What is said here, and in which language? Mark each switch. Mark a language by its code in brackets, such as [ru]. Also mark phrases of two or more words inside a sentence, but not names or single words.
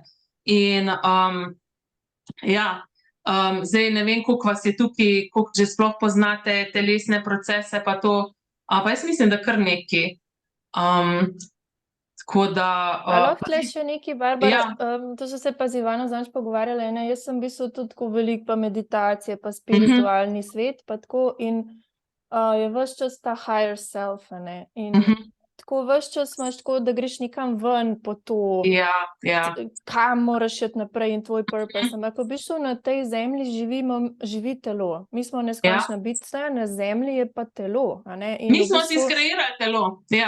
[sl] In zdaj ne vem, koliko vas je tukaj, koliko že sploh poznate telesne procese pa to, pa jaz mislim, da kar nekaj. Tako da, A lahko tle še nekaj, Barbara? Ja. To so se pa z Ivano zadnjič pogovarjale, ne, jaz sem v bistvu tudi tako veliko pa meditacije, pa spiritualni svet, pa tako, in je ves čas ta [en] higher self, [sl] a ne, in tako ves čas imaš tako, da greš nekam ven po to, Ja. kam moraš iti naprej in tvoj purpose, ampak v bistvu na tej zemlji živi telo. Mi smo neskončna bitja, na zemlji je pa telo, a ne. In Mi v smo si bistvu skreirali telo, ja.